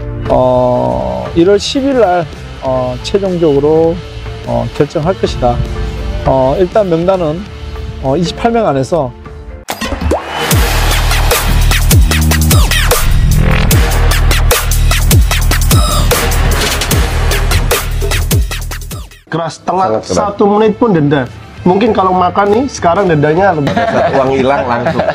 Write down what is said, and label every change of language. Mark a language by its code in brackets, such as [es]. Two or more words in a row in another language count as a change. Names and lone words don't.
[ko] 1월 10일 날 최종적으로 결정할 것이다. 일단 명단은 28명 안에서 [id] keras, setengah 1 menit pun denda. Mungkin kalau makan nih sekarang dendanya lebih uang hilang langsung.